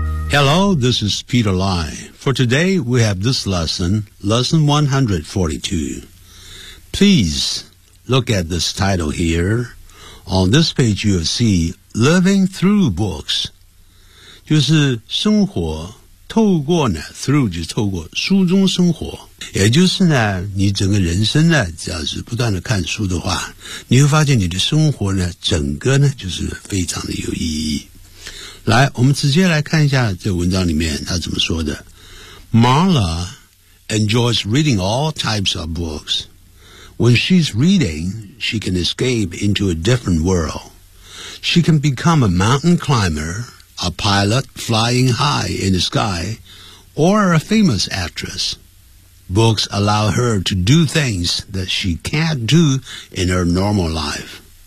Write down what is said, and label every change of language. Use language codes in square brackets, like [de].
[en] Hello, this is Peter Lai. For today, we have this lesson, lesson 142. Please look at this title here. On this page, you will see living through books. [zh] 就是生活透过呢 ，through 就透过书中生活，也就是呢，你整个人生呢，只要是不断的看书的话，你会发现你的生活呢，整个呢就是非常的有意义。来，我们直接来看一下这文章里面他怎么说的。 [en] Marla enjoys reading all types of books. When she's reading, she can escape into a different world. She can become a mountain climber. A pilot flying high in the sky, or a famous actress. Books allow her to do things that she can't do in her normal life.